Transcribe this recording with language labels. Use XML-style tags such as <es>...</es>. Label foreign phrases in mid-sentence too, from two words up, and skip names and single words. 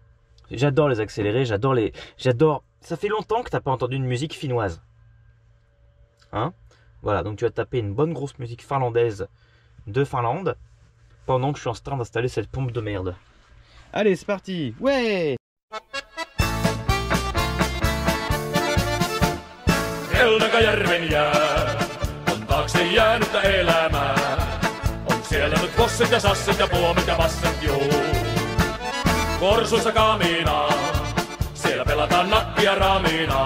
<fr>J'adore les accélérés, j'adore... Ça fait longtemps que t'as pas entendu une musique finnoise. Hein? Voilà, donc tu vas taper une bonne grosse musique finlandaise de Finlande, pendant que je suis en train d'installer cette pompe de merde. Allez, c'est parti! Ouais!</fr> <fi>Helnakajärven jää on taakse jäänyttä elämää. On siellä nyt bossit ja sassit ja puomit ja passet juu. Korsuissa kaminaa, siellä pelataan nakkia raminaa.</fi>